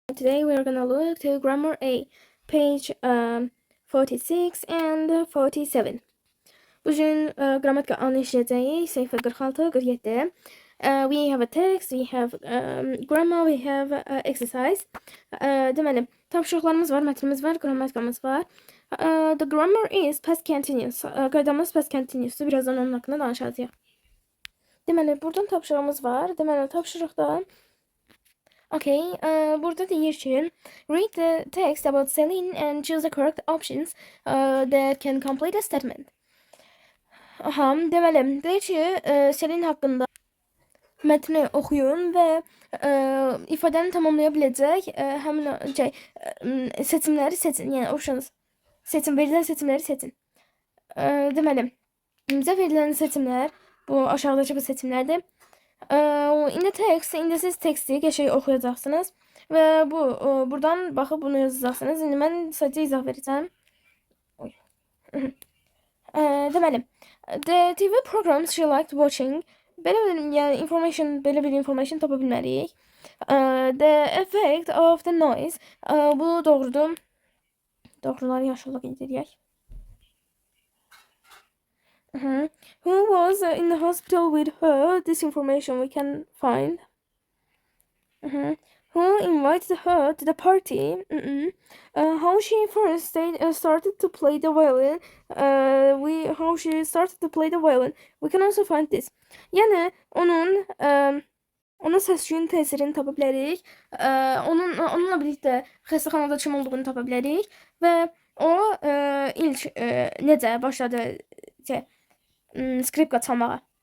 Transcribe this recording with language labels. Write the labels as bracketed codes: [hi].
[en] Today we are gonna look to grammar A, page 46 and 47. [az] Bugün qrammatika A-nı işləyəcəyik. Səhifə 46, 47. [en] We have a text, we have grammar, we have exercise. [az] Deməli, tapşırıqlarımız var, mətnimiz var, qrammatikamız var. [en] The grammar is past continuous. [az] Qaydamız past continuous'dur. Birazdan onun haqqında danışacağıq. Deməli, buradan tapşırığımız var. Deməli, tapşırıqda okay, burada deyir ki, [en] read the text about Celine and choose the correct options that can complete a statement. [az] Aha, deməli, deyir ki, Celine haqqında mətni oxuyun və ifadəni tamamlaya biləcək həmin seçimləri seçin. Yəni options seçin, verilən seçimləri seçin. Deməli, bizə verilən seçimlər bu aşağıdakı bu seçimlərdir. [en] In the text, [az] indi siz teksti qəşəng oxuyacaqsınız və buradan baxıb bunu yazacaqsınız. İndi mən sadəcə izah verəcəm. [en] Deməli, the TV programs she liked watching. [az] Belə bir information tapa bilməliyik. [en] The effect of the noise. [az] Bu doğrudur. Doğruları yaşıllıq edirək. [en] Who was in the hospital with her? This information we can find. Who invited her to the party? How she first started to play the violin. How she started to play the violin. We can also find this. [az] Yəni onun səs-küyün təsirini tapa bilərik. Onunla birlikdə xəstəxanada kim olduğunu tapa bilərik və o ilk necə başladı skripka çalmağa.